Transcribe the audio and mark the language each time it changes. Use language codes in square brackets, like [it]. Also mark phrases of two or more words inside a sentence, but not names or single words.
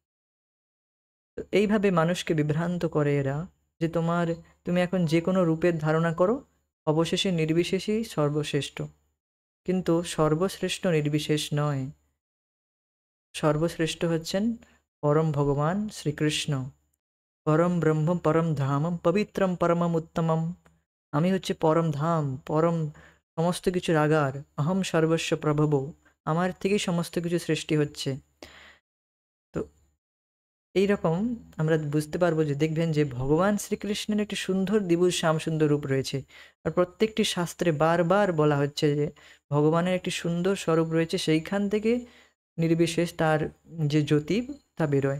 [bn] তো এইভাবে মানুষকে বিভ্রান্ত করে এরা, যে তুমি এখন যে কোনো রূপের ধারণা করো, অবশেষে নির্বিশেষই সর্বশ্রেষ্ঠ। কিন্তু সর্বশ্রেষ্ঠ নির্বিশেষ নয়, সর্বশ্রেষ্ঠ হচ্ছেন পরম ভগবান শ্রীকৃষ্ণ, পরম ব্রহ্ম, [sa] परम धामम, पवित्रम् परमम् उत्तमम्। [bn] আমি হচ্ছে পরম ধাম, পরম সমস্ত কিছুর আগার, [sa] अहम् सर्वस्य प्रभवः, [bn] আমার থেকেই সমস্ত কিছু সৃষ্টি হচ্ছে। তো এইরকম আমরা বুঝতে পারবো, যে দেখবেন যে ভগবান শ্রীকৃষ্ণের একটি সুন্দর দ্বিভুজ শ্যাম সুন্দর রূপ রয়েছে, আর প্রত্যেকটি শাস্ত্রে বারবার বলা হচ্ছে যে ভগবানের একটি সুন্দর স্বরূপ রয়েছে, সেইখান থেকে নির্বিশেষ তার যে জ্যোতি তা বেরোয়।